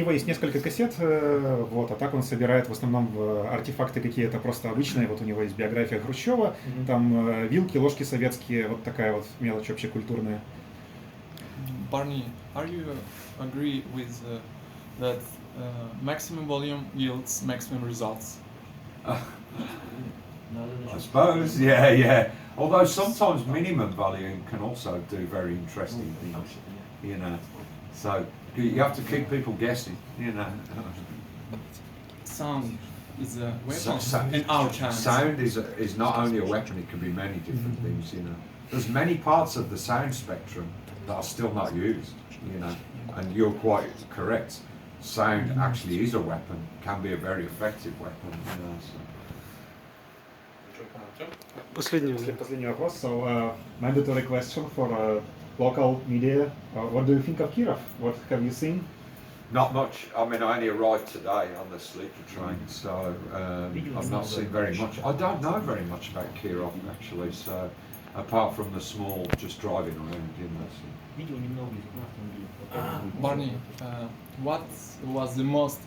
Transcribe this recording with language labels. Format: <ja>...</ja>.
<ru>него есть несколько кассет, вот, а так он собирает в основном артефакты какие-то просто обычные. Вот у него есть биография Хрущева, там вилки, ложки советские, вот такая вот мелочь общекультурная.</ru> <en>Barney, are you agree with that maximum volume yields maximum results? I suppose, yeah. Although sometimes minimum volume can also do very interesting things, you know. So you have to keep people guessing, you know. Sound is a So- weapon in our times. Sound is not only a weapon; it can be many different things, you know. There's many parts of the sound spectrum that are still not used, you know. And you're quite correct. Sound actually is a weapon, can be a very effective weapon, you know. So.</en> <ru>Последний. Последний вопрос.</ru> <en>So, mandatory question for local media. What do you think of Kirov? What have you seen? Not much. I mean, I only arrived today on the sleeper train, so I've not seen very much. I don't know very much about Kirov actually, so apart from the small, just driving around, you know. So.</en> <ru>Видел немного из на автомобиле.</ru> <en>Barney, what was the most</en>